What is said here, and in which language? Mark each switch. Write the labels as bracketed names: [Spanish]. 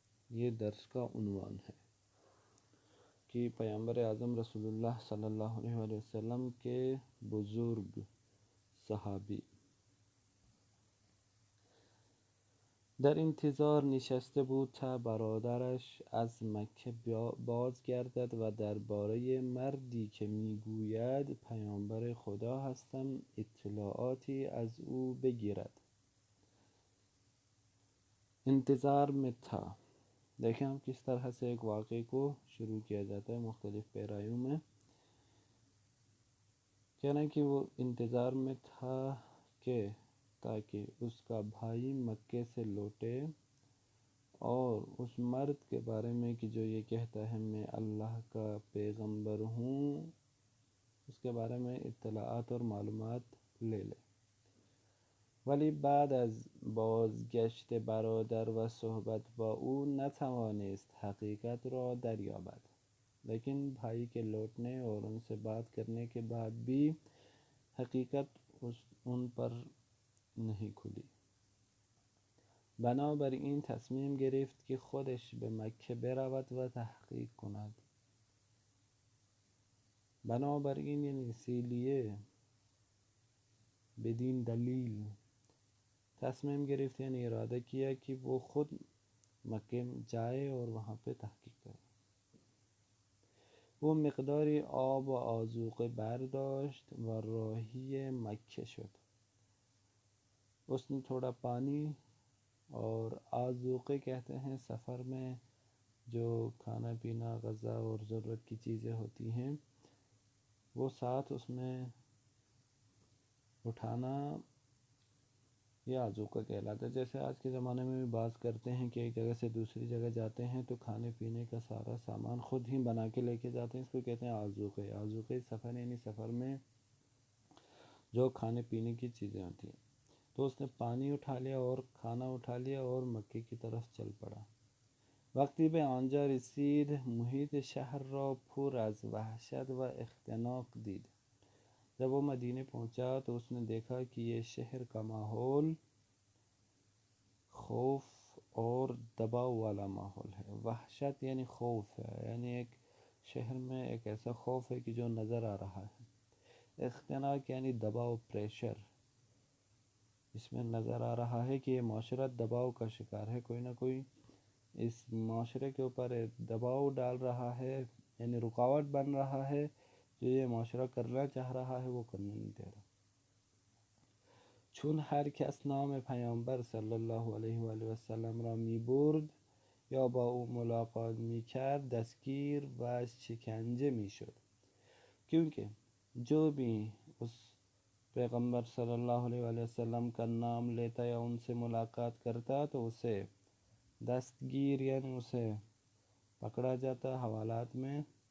[Urdu] یہ درس کا عنوان ہے کہ پیامبر اعظم رسول اللہ صلی اللہ علیہ وآلہ وسلم کے بزرگ صحابی [Persian] در انتظار نشسته بود تا برادرش از مکه بازگردد و درباره مردی که میگوید پیامبر خدا هستم اطلاعاتی از او بگیرد. [Urdu] انتظار میں تھا. دیکھیں ہم کس طرح سے ایک واقعے کو شروع کیا جاتا ہے مختلف پیرایوں میں. کہنا کہ وہ انتظار میں تھا کہ تاکہ اس کا بھائی مکے سے لوٹے اور اس مرد کے بارے میں کہ جو یہ کہتا ہے میں اللہ کا پیغمبر ہوں اس کے بارے میں اطلاعات اور معلومات لے لے. [Persian] ولی بعد از بازگشت برادر و صحبت با او نتوانست حقیقت را دریابد. [Urdu] لیکن بھائی کے لوٹنے اور ان سے بات کرنے کے بعد بھی حقیقت ان پر نہیں کھلی. [Persian] بنابراین تصمیم گرفت که خودش به مکه برود و تحقیق کند. [Urdu] بنابراین یعنی اسی لیے بدین دلیل تصمیم گرفت یعنی ارادہ کیا کہ وہ خود مکے جائے اور وہاں پہ تحقیق کرے. [Persian] وہ مقداری آب و آذوقه برداشت و راهی مکه شد. [Urdu] اس نے تھوڑا پانی اور آذوقے کہتے ہیں سفر میں جو کھانا پینا غذا اور ضرورت کی چیزیں ہوتی ہیں وہ ساتھ اس میں اٹھانا یہ آذوقہ کہلاتا ہے. جیسے آج کے زمانے میں بھی بعض کرتے ہیں کہ ایک جگہ سے دوسری جگہ جاتے ہیں تو کھانے پینے کا سارا سامان خود ہی بنا کے لے کے جاتے ہیں. اس کو کہتے ہیں آذوقے. آذوقے سفر یعنی سفر میں جو کھانے پینے کی چیزیں ہوتی ہیں. تو اس نے پانی اٹھا لیا اور کھانا اٹھا لیا اور مکے کی طرف چل پڑا. [Persian] وقتی به آنجا رسید محیط شهر را پر از وحشت و اختناق دید. [Urdu] جب وہ مدینے پہنچا تو اس نے دیکھا کہ یہ شہر کا ماحول خوف اور دباؤ والا ماحول ہے. وحشت یعنی خوف ہے یعنی ایک شہر میں ایک ایسا خوف ہے کہ جو نظر آ رہا ہے. اختناق یعنی دباؤ پریشر. اس میں نظر آ رہا ہے کہ یہ معاشرہ دباؤ کا شکار ہے. کوئی نہ کوئی اس معاشرے کے اوپر دباؤ ڈال رہا ہے یعنی رکاوٹ بن رہا ہے. جو یہ معاشرہ کرنا چاہ رہا ہے وہ کرنے نہیں دے رہا. [Persian] چون هر کس نام پیامبر صلی الله علیه و آله و سلم را می برد یا با او ملاقات می کرد دستگیر و شکنجه می شد. [Urdu] کیونکہ جو بھی اس پیغمبر صلی اللہ علیہ وآلہ وسلم کا نام لیتا یا ان سے ملاقات کرتا تو اسے دستگیر یعنی اسے پکڑا جاتا حوالات میں.